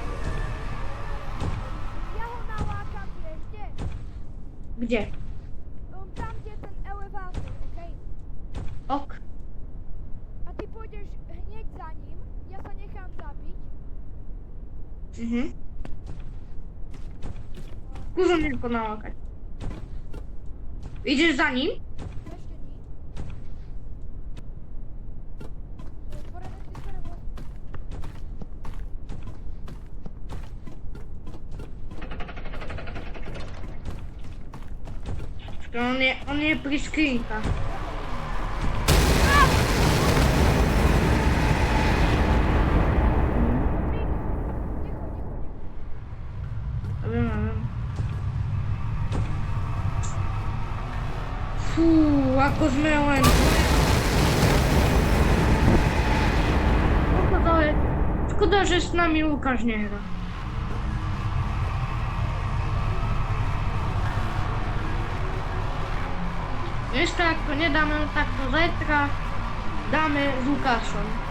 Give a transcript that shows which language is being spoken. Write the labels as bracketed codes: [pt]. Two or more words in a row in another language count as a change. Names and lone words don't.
[sk] Ja ho nalákam, vieš, kde? [pl] Gdzie? [sk] Tam, kde je ten elevátor, okej? Ok. A ty pôjdeš hneď za ním, ja sa nechám zabiť. [pl] Mhm. Skús mnie tylko nałakać. Idziesz za nim? [sk] Ešte nie. Sú otvorené tie dvere vlastne. On je pri skrinkách. Necho. Wiem. Fú, ako sme len... [pl] Szkoda, że z nami Łukasz nie gra. Jeszcze jak to nie damy, tak to zajtra damy z Łukaszem.